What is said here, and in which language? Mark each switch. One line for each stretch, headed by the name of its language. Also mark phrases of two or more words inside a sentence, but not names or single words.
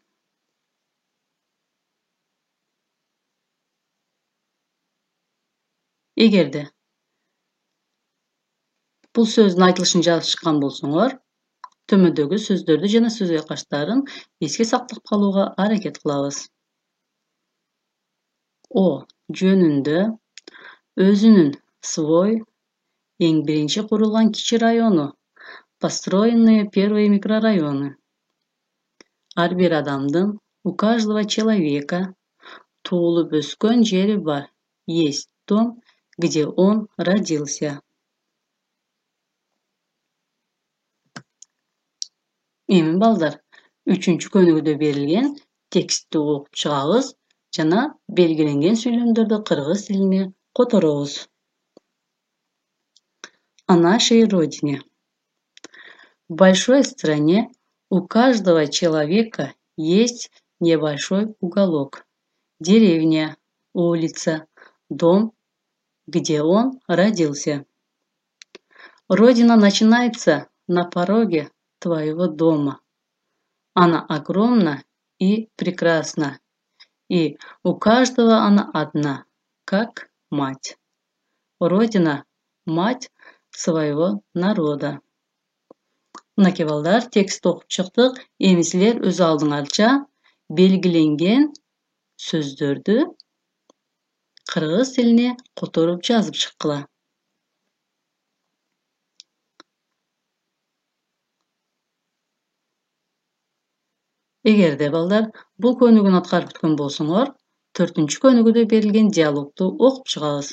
Kyrgyz: Эгерде бул сөздүн айтылышын жазып чыккан болсоңор, төмөндөгү сөздөрдү жана сөз айкаштарын эске сактап калууга аракет кылабыз. О, жөнүндө, өзүнүн, свой, эң биринчи курулган кичи району,
Russian: построенные первые микрорайоны.
Kyrgyz: Ар бир адамдын,
Russian: у каждого человека
Kyrgyz: туулуп өскөн жери бар.
Russian: Есть дом, где он родился.
Kyrgyz: Эми балдар, үчүнчү көнүгүүдө берилген текстти окуп чыгабыз жана белгиленген сүйлөмдөрдү кыргыз тилине которобуз.
Russian: О нашей родине. В большой стране у каждого человека есть небольшой уголок, деревня, улица, дом, где он родился. Родина начинается на пороге твоего дома. Она огромна и прекрасна, и у каждого она одна, как мать. Родина — мать своего народа.
Kyrgyz: Мынакей балдар, текст окуп чыктык. Эми силер өз алдыңарча белгиленген сөздөрдү кыргыз тилине которуп жазып чыккыла. Эгерде балдар бул көнүгүүнү аткарып бүткөн болсоңор, 4-чү көнүгүүдө берилген диалогду окуп чыгабыз.